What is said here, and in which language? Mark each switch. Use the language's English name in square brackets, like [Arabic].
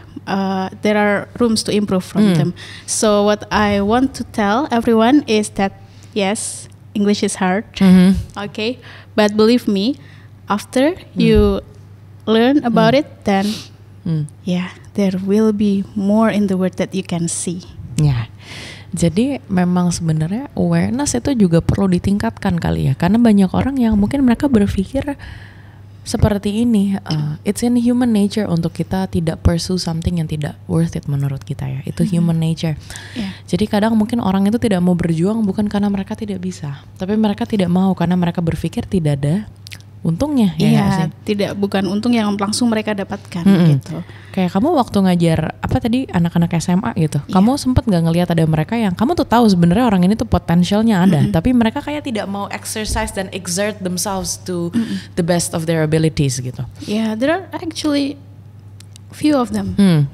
[English] There are rooms to improve from them. So what I want to tell everyone is that yes, English is hard, okay, but believe me, after you learn about it, then there will be more in the world that you can see. [Indonesian] Jadi memang sebenarnya awareness itu juga perlu ditingkatkan kali ya, karena banyak orang yang mungkin mereka berpikir seperti ini, it's in human nature untuk kita tidak pursue something yang tidak worth it menurut kita ya, itu human nature. Jadi kadang mungkin orang itu tidak mau berjuang bukan karena mereka tidak bisa, tapi mereka tidak mau karena mereka berpikir tidak ada untungnya. Bukan untung yang langsung mereka dapatkan gitu. Kayak kamu waktu ngajar anak-anak SMA gitu, kamu sempet nggak ngelihat ada mereka yang kamu tuh tahu sebenarnya orang ini tuh potensialnya ada, tapi mereka kayak tidak mau exercise dan exert themselves to the best of their abilities gitu. [English] There are actually few of them.